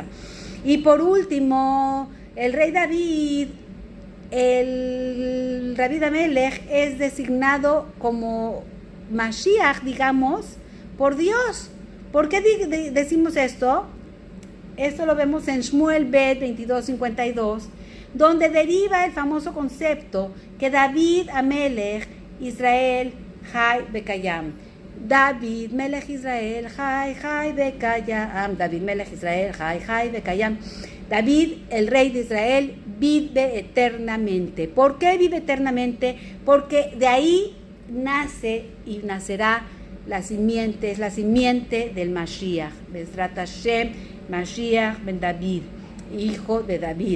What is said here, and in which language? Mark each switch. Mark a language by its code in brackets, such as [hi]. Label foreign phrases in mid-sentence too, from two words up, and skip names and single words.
[es] Y por último, el rey David, el David Amelech, es designado como Mashiach, digamos, por Dios. ¿Por qué decimos esto? Esto lo vemos en Shmuel Bet 22:52, donde deriva el famoso concepto que [he] דוד המלך ישראל חי וקיים. דוד מלך ישראל חי וקיים. דוד מלך ישראל חי וקיים. [es] David, el rey de Israel, vive eternamente. ¿Por qué vive eternamente? Porque de ahí nace y nacerá la simiente del Mashiach. [he] בעזרת השם, משיח בן דוד, [es] hijo de David.